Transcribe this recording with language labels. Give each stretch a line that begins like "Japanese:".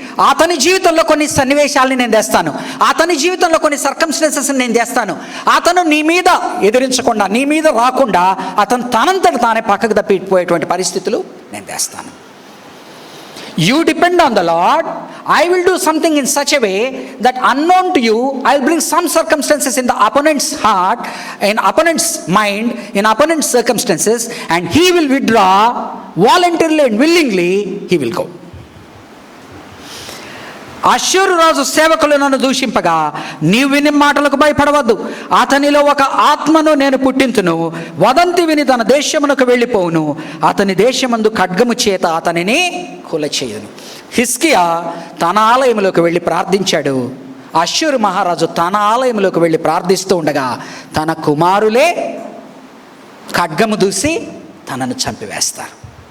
Telugu: అతని జీవితంలో కొన్ని సన్నివేశాలని నేను తెస్తాను, అతని జీవితంలో కొన్ని సర్కమ్స్టెన్సెస్ని నేను తెస్తాను. అతను నీ మీద ఎదిరించకుండా, నీ మీద రాకుండా అతను తనంతట తానే పక్కకు తప్పిపోయేటువంటి పరిస్థితులు నేను తెస్తాను.
English: You depend on the Lord. I will do something in such a way that unknown to you, I will bring some circumstances in the opponent's heart, in opponent's mind, in opponent's circumstances, and he will withdraw voluntarily and willingly. He will go.
Telugu: అష్షూరు రాజు సేవకులు నన్ను దూషింపగా నీవు విని మాటలకు భయపడవద్దు. అతనిలో ఒక ఆత్మను నేను పుట్టింతును. వదంతి విని తన దేశమునకు వెళ్ళిపోవును. అతని దేశమందు ఖడ్గము చేత అతనిని కూలచేయును. హిజ్కియా తన ఆలయంలోకి వెళ్ళి ప్రార్థించాడు. అష్షూరు మహారాజు తన ఆలయంలోకి వెళ్ళి ప్రార్థిస్తూ ఉండగా తన కుమారులే ఖడ్గము దూసి తనను చంపివేస్తారు.